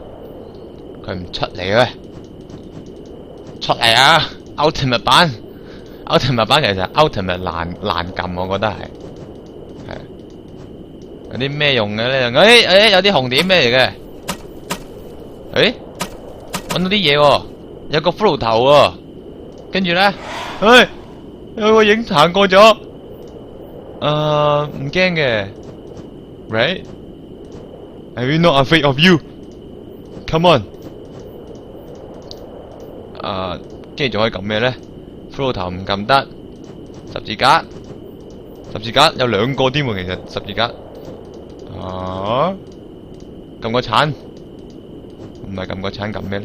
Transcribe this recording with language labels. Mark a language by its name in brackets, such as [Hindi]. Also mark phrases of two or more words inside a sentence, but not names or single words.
[Cantonese] 佢唔出嚟嘅，出嚟啊 ！Ultimate 版其實 Ultimate 難撳，我覺得係有啲咩用嘅咧？有啲紅點咩嚟嘅？搵到啲嘢喎，有個骷髏頭喎，跟住咧，有個影行過咗，唔驚嘅 ，right？ [English] I'm not afraid of you. Come on。 [Cantonese] 跟住仲可以撳咩咧？骷髏頭唔撳得，十字架有兩個添喎，其實十字架。撳個鏟，唔係撳個鏟，撳咩咧？